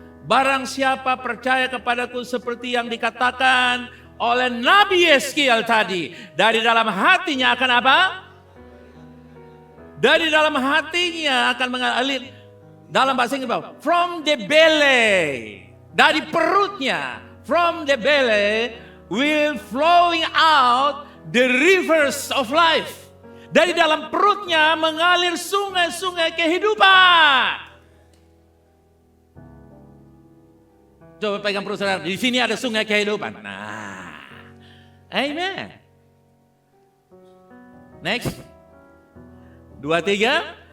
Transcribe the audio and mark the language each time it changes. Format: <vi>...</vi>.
<id>Barang siapa percaya kepadaku seperti yang dikatakan oleh Nabi Yeskiel tadi. Dari dalam hatinya akan apa? Dari dalam hatinya akan mengalir. Dalam bahasa Inggris,</id> <en>from the belly.</en> <id>Dari perutnya.</id> <en>From the belly will flowing out the rivers of life.</en> <id>Dari dalam perutnya mengalir sungai-sungai kehidupan. Coba pegang perut saudara. Di sini ada sungai kehidupan. Nah, amen.</id> <en>Next. 2, 3.</en>